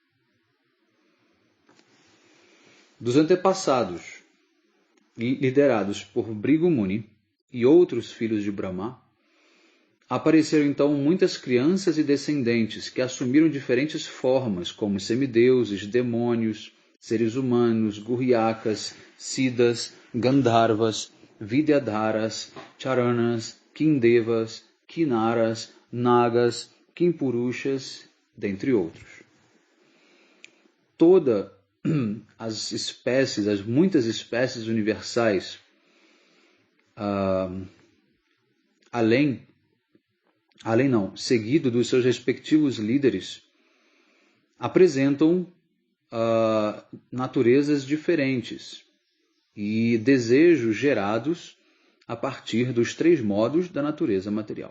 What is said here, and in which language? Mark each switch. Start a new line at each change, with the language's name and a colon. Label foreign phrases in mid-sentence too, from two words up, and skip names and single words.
Portuguese: Dos antepassados, liderados por Bhrigu Muni e outros filhos de Brahma, apareceram então muitas crianças e descendentes que assumiram diferentes formas, como semideuses, demônios, seres humanos, gurriakas, siddhas, gandharvas, vidyadharas, charanas, kindevas, kinaras, nagas, kimpurushas, dentre outros. Todas as espécies, as muitas espécies universais, seguido dos seus respectivos líderes, apresentam naturezas diferentes e desejos gerados a partir dos 3 modos da natureza material.